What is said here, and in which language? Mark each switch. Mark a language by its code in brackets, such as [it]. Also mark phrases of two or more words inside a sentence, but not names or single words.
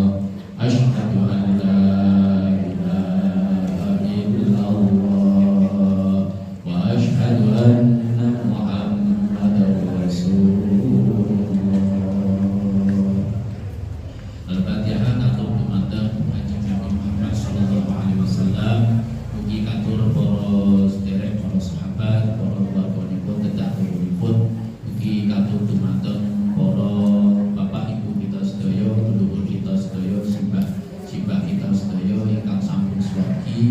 [ar] أشهد أن لا إله إلا الله وأشهد أن محمدا رسول الله. [jv] Al-Fatihah atau dumateng Kanjeng Nabi Muhammad [ar] صلى الله عليه وسلم. [jv] Mugi katur para sederek, para sahabat, para warganipun kedah turunipun. Mugi katur dumateng para bapak ibu kita sedaya, leluhur kita sedaya, simbah kita sedaya ingkang sampun swargi.